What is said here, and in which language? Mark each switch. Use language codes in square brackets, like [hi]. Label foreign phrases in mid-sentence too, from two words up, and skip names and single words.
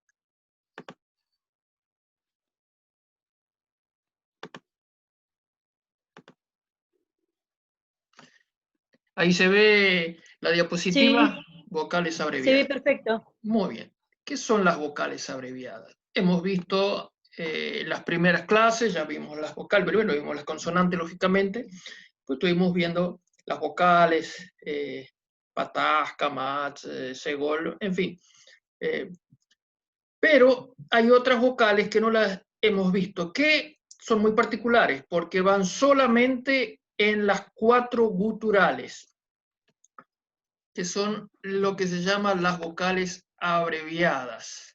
[es] Ahí se ve la diapositiva. Sí, Vocales se ve abreviadas. perfecto. Muy bien. ¿Qué son las vocales abreviadas? Hemos visto las primeras clases, ya vimos las vocales, pero bueno, vimos las consonantes, lógicamente. Pues estuvimos viendo las vocales, patás, kamats, segol, en fin. Pero hay otras vocales que no las hemos visto, que son muy particulares, porque van solamente en las 4 guturales, que son lo que se llaman las vocales abreviadas.